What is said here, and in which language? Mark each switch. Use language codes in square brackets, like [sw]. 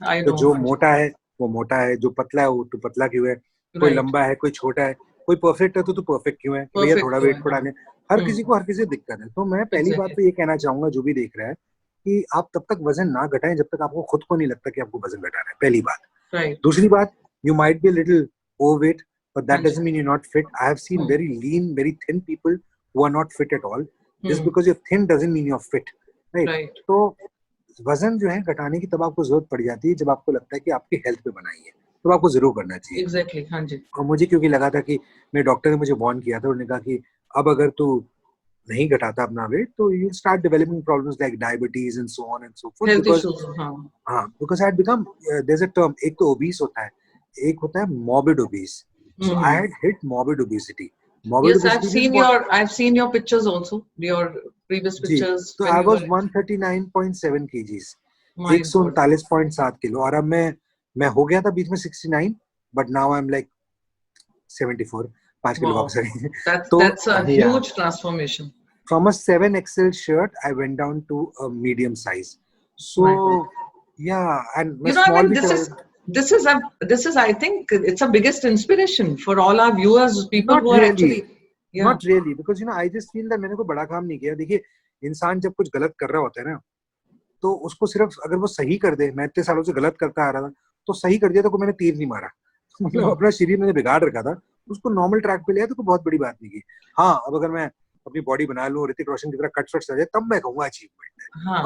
[hi] तो जो मोटा है वो मोटा है, जो पतला है वो तो पतला क्यों है, कोई लंबा है कोई छोटा है, कोई परफेक्ट है तो परफेक्ट क्यों है, भैया थोड़ा वेट बढ़ाने, हर किसी को हर किसी दिक्कत है। तो मैं पहली बात तो ये कहना चाहूंगा जो भी देख रहा है कि आप तब तक वजन ना घटाएं जब तक आपको खुद को नहीं लगता कि आपको वजन घटाना है, पहली बात। दूसरी बात, [en] you might be a little overweight, but that doesn't mean you're not fit. I have seen very lean, very thin people who are not fit at all. Just because you're thin doesn't mean you're fit, right? [hi] तो वजन जो है घटाने की तब आपको जरूरत पड़ जाती है जब आपको लगता है कि आपकी हेल्थ पे बनाई है, तो आपको जरूर करना चाहिए। [en] Exactly, [hi] हाँ जी। और मुझे क्योंकि लगा था कि मेरे डॉक्टर ने मुझे वार्न किया था, उन्होंने कहा कि अब अगर तू नहीं घटाता अपना वेट तो [en] you start developing problems like diabetes and so on and so forth, because I had become, there is a term, [hi] एक तो ओबीस होता है, एक होता है [en] morbid obese. So I had hit morbid obesity. Yes, I've seen your pictures also, your previous pictures. So I was 139.7 kgs, 139.7 [hi] kilo, और अब मैं हो गया था बीच में 69, [en] but now I'm like 74, [hi] 5 kilo वापस आ गए। [en] That's a huge transformation. From a 7XL shirt, I went down to a medium size. So yeah, and small this is I think it's a biggest inspiration for all our viewers, people who are actually not really, because I just feel that [hi] मैंने कोई बड़ा काम नहीं किया। देखिए, इंसान जब कुछ गलत कर रहा होता है ना, तो उसको सिर्फ अगर वो सही कर दे, मैं इतने सालों से गलत करता आ रहा था, तो सही कर दिया तो कोई मैंने तीर नहीं मारा, मतलब अपना शरीर मैंने बिगाड़ रखा था, उसको नॉर्मल ट्रैक पे लिया तो कोई बहुत बड़ी बात नहीं की। हाँ, अब अगर मैं अपनी बॉडी बना लूं, ऋतिक रोशन की तरह कट आ जाए, तब मैं कहूंगा अचीवमेंट है।